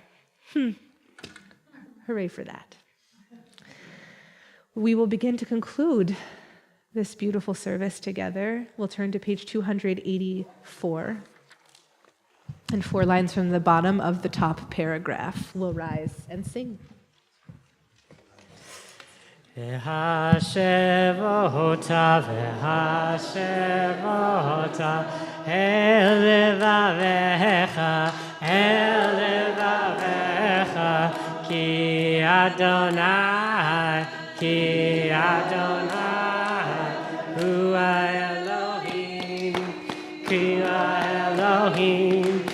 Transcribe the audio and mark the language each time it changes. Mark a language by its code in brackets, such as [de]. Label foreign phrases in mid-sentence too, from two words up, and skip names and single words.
[en] Hooray for that. We will begin to conclude this beautiful service together. We'll turn to page 284. And 4 lines from the bottom of the top paragraph. We'll rise and sing. [he] והשבות, והשבות, el לבבך, כי אדוני, הוא אלוהים, כי אלוהים,